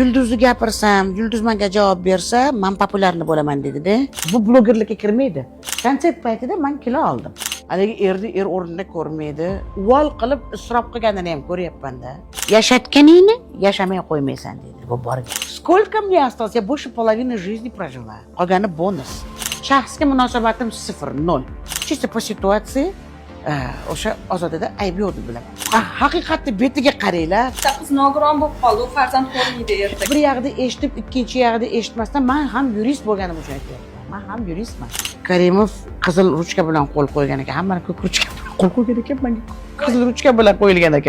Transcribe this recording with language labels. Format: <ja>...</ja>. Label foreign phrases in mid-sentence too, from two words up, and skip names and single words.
<uz>Yulduzni gapirsam, Yulduz menga javob bersa, men populyarni bo'laman dedi-da. Bu blogerlikka kirmaydi. Konsert paytida men kilo oldim. Haligi er o'rnida ko'rmaydi. Uvol qilib isrof qilganini ham ko'ryapman-da. Yashatganingni yashamay qo'ymaysan dedi. Bu borga.</uz> <ru>Сколько мне осталось? Я больше половины жизни прожила.</ru> <uz>Qolgani bonus. Shaxsga munosabatim 0, 0.</uz> <ru>Чисто по ситуации</ru> <uz>o'sha Ozodada ayb yo'q deb bilaman. Haqiqatni betiga qaranglar. Qiz nogiron bo'lib qoldi, u farzand ko'rmaydi ertaga. Bir yoqda eshitib, ikkinchi yoqda eshitmasdan men ham yurist bo'lganim uchun aytyapman. Men ham yuristman. Karimov qizil ruchka bilan qo'l qo'ygan ekan. Hamma ko'k ruchka qo'l qo'ygan ekan, menga qizil ruchka bilan qo'yilgan ekan.</uz>